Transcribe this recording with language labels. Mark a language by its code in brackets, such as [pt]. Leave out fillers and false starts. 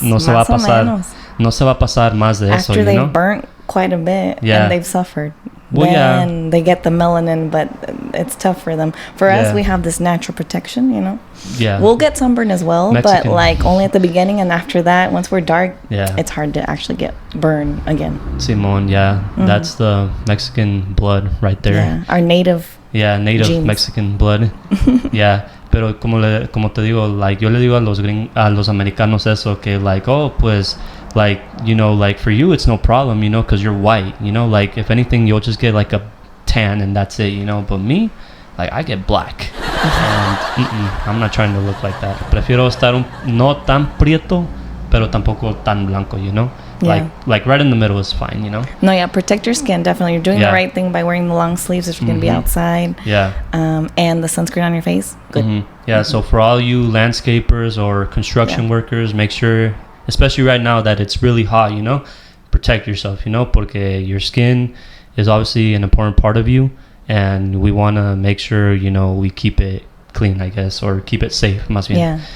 [en] like, [es] no se va a pasar más de eso, [en] after you know? they've burnt quite a bit and they've suffered. Well, then they get the melanin, but it's tough for them. For us, we have this natural protection, you know. Yeah. We'll get sunburn as well, Mexican. but like only at the beginning, and after that, once we're dark, yeah, it's hard to actually get burned again. Simon, that's the Mexican blood right there. Yeah, our native. Yeah, native genes. Mexican blood. Yeah. [es] Pero como te digo, [en] like, [es] yo le digo a los americanos eso, que [en] like, [es] oh, pues, [en] like, you know, like, for you, it's no problem, you know, because you're white, you know, like, if anything, you'll just get, like, a tan, and that's it, you know, but me, like, I get black, and I'm not trying to look like that. [es] Prefiero estar no tan prieto, pero tampoco tan blanco, [en] you know? Like right in the middle is fine, you know? No, protect your skin, definitely. You're doing the right thing by wearing the long sleeves if you're going to be outside. Yeah. And the sunscreen on your face. Good. Yeah, so for all you landscapers or construction workers, make sure, especially right now that it's really hot, you know, protect yourself, you know, [es] porque [en] your skin is obviously an important part of you, and we want to make sure, you know, we keep it clean, I guess, or keep it safe, [es] más bien.